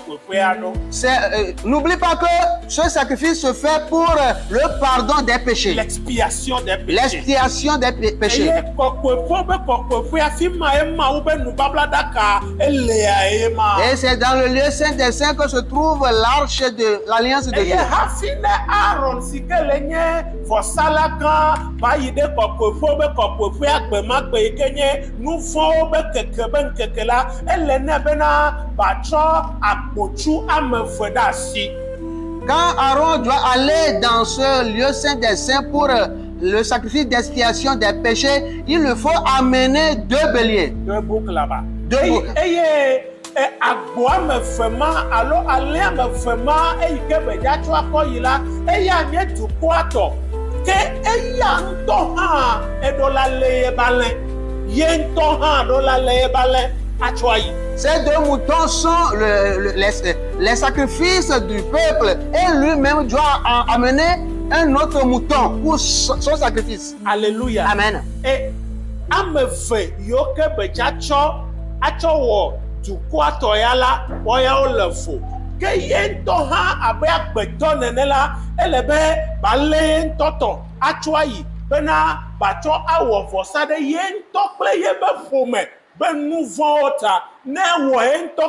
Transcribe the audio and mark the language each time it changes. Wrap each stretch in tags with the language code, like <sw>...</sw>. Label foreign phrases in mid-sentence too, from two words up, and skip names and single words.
<fr>N'oublie pas que ce sacrifice se fait pour le pardon des péchés. L'expiation. l'expiation des péchés. L'expiation des péchés.</fr> <ee>Eye kɔkɔeƒe be kɔkɔeƒe afi ma emawo be nubablaɖaka elea ye ma.</ee> <fr>Et c'est dans le lieu saint des saints que se trouve l'arche de l'alliance de</fr> <ee>Eye</ee> <fr>Dieu.</fr> <ee>hafi ne Aaron si ke le nye vɔsala gã va yi ɖe kɔkɔeƒe be kɔkɔeƒea gbemagbe yi ke nye nu vɔ̃wo be keke be ŋkeke la ele ne bena batsɔ agbotsu ame eve ɖe asi.</ee> <fr>Quand Aaron doit aller dans ce lieu saint des saints pour le sacrifice d'expiation des péchés, il lui faut amener 2 béliers. Deux boucles là-bas. Deux boucles.</fr> <ee>Eye agbo ame eve ma alo alẽ ame eve ma eyi ke be dzatsɔ akɔ yi la eya nye dukɔa tɔ ke eya ŋutɔ hã eɖo la lé ye ba lẽ ye ŋutɔ hã ɖo la lé ye ba lẽ atsɔ ayi.</ee> <fr>Ces 2 moutons sont les sacrifices du peuple et lui-même doit amener un autre mouton pour son sacrifice. Alléluia. Amen.</fr> <ee>Et ame eve yiwo ke be dzatsɔ atsɔ wɔ dukɔa tɔ ya la wɔyawo le vo ke ye ŋutɔ hã abe agbetɔ nene la ele be balé ye ŋutɔ tɔ atsɔ ayi bena batsɔ awɔ vɔsa ɖe ye ŋutɔ kple ye be ƒome be nu vɔ̃wo ta ne wɔ ye ŋutɔ</ee>